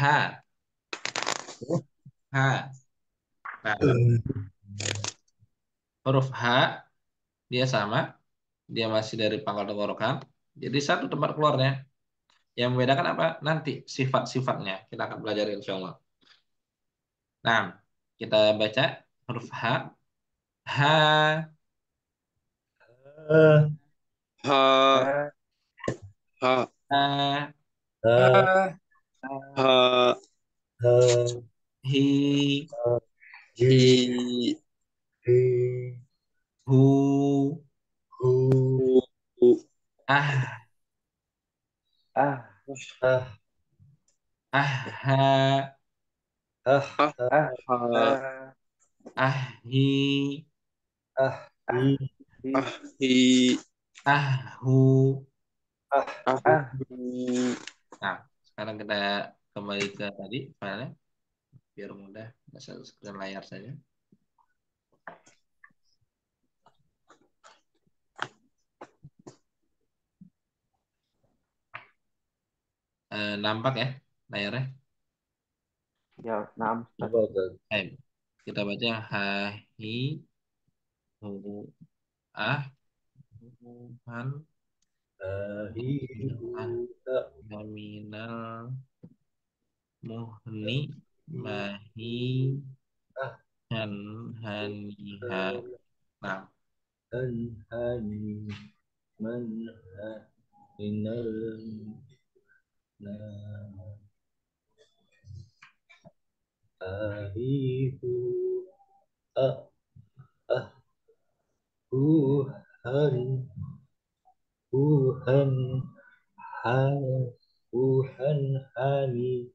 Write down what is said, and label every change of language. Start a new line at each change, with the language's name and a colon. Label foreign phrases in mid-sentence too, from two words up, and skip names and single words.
Indonesian: Huruf H. Nah, huruf H dia sama. Dia masih dari pangkal tenggorokan. Jadi satu tempat keluarnya. Yang membedakan apa? Nanti sifat-sifatnya. Kita akan pelajari
Arabic: إن شاء الله.
Indonesian: Nah, kita baca huruf H. H. Ha Ha, ha, Ha. Ha Ah, ha, Ha Hi. Ji hi, Hi Hu. Hu hu, hu, Ah. Ah Ah. Ha. Ah ah, Ah ha, Ah. Hi. Ah Hi ah, hi, Ah. Hu. Ah ah, Hu hu. Nah, sekarang kita kembali ke tadi filenya biar mudah nggak satu screen layar saja. Nampak ya layarnya. Apa Ustaz? Kita baca yang ha hi hu ah hu han Hi Hu ah Ha nominal muhni mahi Ah han haniha. Nah, Han Hani Man Ha Minal Na Hi Hu Ah Ah Hu Han Hu Han Ha Hu Han Hani